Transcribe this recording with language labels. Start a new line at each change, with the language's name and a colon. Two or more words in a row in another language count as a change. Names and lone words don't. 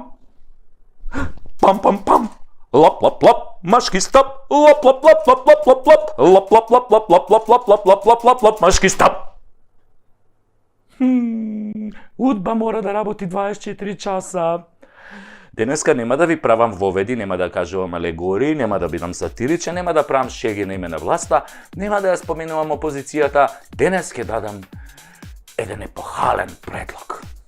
Macedonian: Pam, pam, pam. Lop, lop, lop, maški stop. Lop, lop, lop, lop, lop, lop, lop. Lop, lop, lop, lop, lop, lop, lop, lop, lop, lop, lop, lop, maški stop. Удба мора да работи 24 часа. Денеска нема да ви правам воведи, нема да кажувам алегории, нема да бидам сатиричен, нема да правам шеги на име на власта, нема да ја споменувам опозицијата. Денес ќе дадам еден епохален предлог.